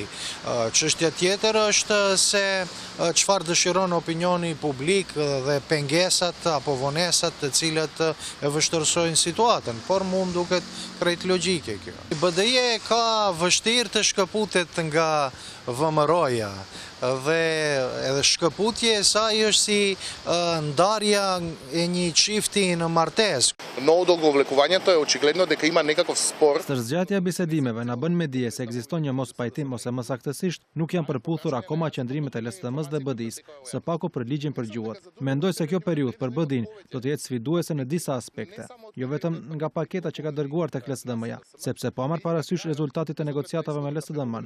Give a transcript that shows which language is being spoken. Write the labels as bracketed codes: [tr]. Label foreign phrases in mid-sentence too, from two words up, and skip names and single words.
[sq] Çështja tjetër është se çfarë dëshiron opinioni publik dhe pengesat apo vonesat të cilat e vështirësojnë situatën, por mu më duket krejt logjike kjo. BDI ka vështirë të shkëputet nga VMRO-ja dhe edhe shkëputje e saj është si ndarja e një çifti në martesë. [mk] Много долговлекувањето е очигледно дека има некаков спор. [sq] Stërzgjatja e bisedimeve na bën me dije se ekziston një mospajtim ose më saktësisht nuk janë përputhur akoma qëndrimet e LSDM-s dhe BDI-s, së paku për ligjin për gjuhët. Mendoj se kjo periudhë për BDI-n do të jetë sfiduese në disa aspekte, jo vetëm nga paketa që ka dërguar tek LSDM-ja, sepse pa marrë parasysh rezultatit e negociatave me LSDM-n.